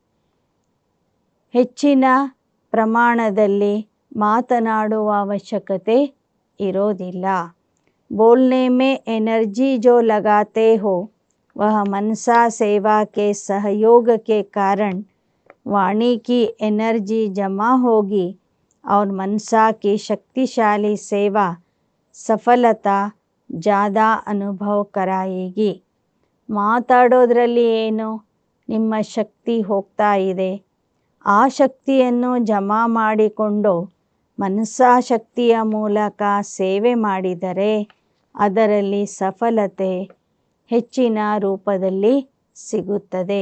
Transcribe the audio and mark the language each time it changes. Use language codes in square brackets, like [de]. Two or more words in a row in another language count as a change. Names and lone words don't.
[kn] ಹೆಚ್ಚಿನ ಪ್ರಮಾಣದಲ್ಲಿ ಮಾತನಾಡುವ ಅವಶ್ಯಕತೆ ಇರೋದಿಲ್ಲ. [hi] बोलने में एनर्जी जो लगाते हो वह मनसा सेवा के सहयोग के कारण वाणी की एनर्जी जमा होगी और मनसा की शक्तिशाली सेवा सफलता ज़्यादा अनुभव कराएगी. [kn] ಮಾತಾಡೋದ್ರಲ್ಲಿ ಏನು ನಿಮ್ಮ ಶಕ್ತಿ ಹೋಗ್ತಾ ಇದೆ. ಆ ಶಕ್ತಿಯನ್ನು ಜಮಾ ಮಾಡಿಕೊಂಡು ಮನಸಾಶಕ್ತಿಯ ಮೂಲಕ ಸೇವೆ ಮಾಡಿದರೆ ಅದರಲ್ಲಿ ಸಫಲತೆ ಹೆಚ್ಚಿನ ರೂಪದಲ್ಲಿ ಸಿಗುತ್ತದೆ.